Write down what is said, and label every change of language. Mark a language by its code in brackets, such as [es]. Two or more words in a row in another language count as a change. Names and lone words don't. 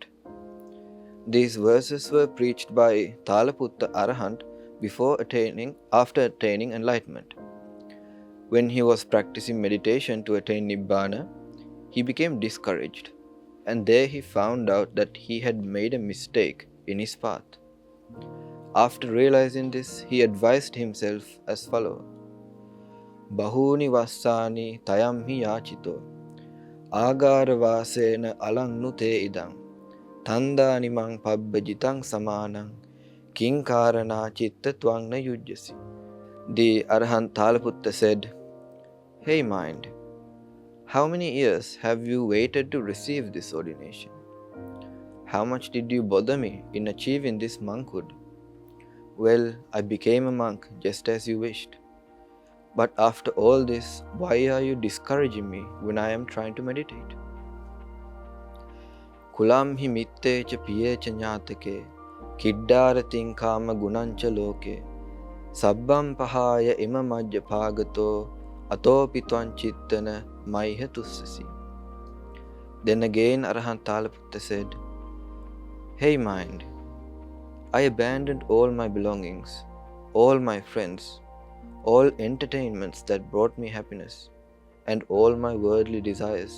[en] These verses were preached by Thalaputta Arahant after attaining enlightenment. When he was practicing meditation to attain Nibbana, he became discouraged, and there he found out that he had made a mistake in his path. After realizing this, he advised himself as follows: [pi] Bahuni vassani tayamhi yachito agara vasena alang te idang tanda nimang pabbajitang samanang kinkarana chitta twang na yujjasi. [en] The Arahant Thalaputta said, "Hey mind, how many years have you waited to receive this ordination? How much did you bother me in achieving this monkhood? Well, I became a monk just as you wished. But after all this, why are you discouraging me when I am trying to meditate? [pi] Kulam hi mitte cha piye cha nyatake kiddaratin kama gunancha loke sabbam pahaya ima majja pagato atopitwan chittana maiha tussasi." [en] Then again Arahant Thalaputta said, "Hey mind, I abandoned all my belongings, all my friends, all entertainments that brought me happiness, and all my worldly desires.